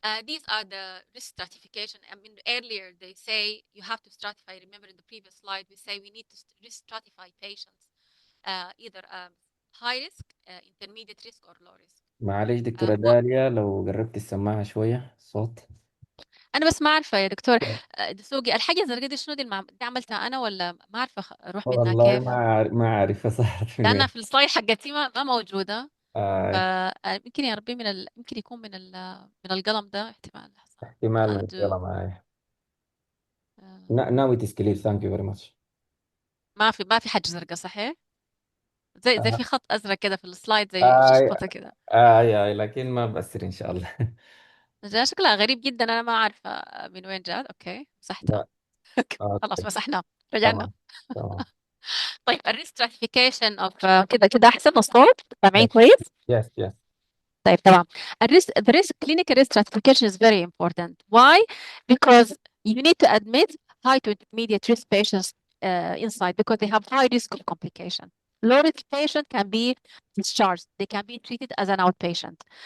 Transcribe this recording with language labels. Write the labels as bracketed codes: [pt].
[en] These are the risk stratification. I mean, earlier they say you have to stratify. Remember in the previous slide, we say we need to risk stratify patients, either high risk, intermediate risk, or low risk. [ar] معلش دكتورة داليا لو قربت السماعة شوية صوت. انا بس ما عارفه يا دكتور دسوقي، الحاجه الزرقاء دي شنو دي دي عملتها انا ولا ما عارفه اروح منها والله كيف؟ ما عارف صارت من لانها وين. في السلايد حقتي ما موجوده. آه يمكن يا ربي يمكن يكون من القلم ده احتمال. لحظه احتمال من ادو الكلام معايا. آه، [en] Now it is clear. Thank you very much. [ar] ما في حاجه زرقاء صحيح؟ زي آه في خط ازرق كده في السلايد، زي آه شخبطه كده. لكن ما بأثر إن شاء الله. ده شكلها غريب جدا، انا ما عارفه من وين جات. اوكي مسحتها. لا. خلاص أوكي. مسحنا، رجعنا. تمام. تمام. طيب [en] الريستراتيفيكيشن اوف [ar] كده احسن الصوت، سامعين [en] Yes. [ar] كويس؟ [en] Yes. Yes. [ar] طيب تمام. [en] The risk clinical risk stratification is very important. Why? Because you need to admit high to intermediate risk patients inside because they have high risk of complication. Low risk patient can be discharged. They can be treated as an outpatient.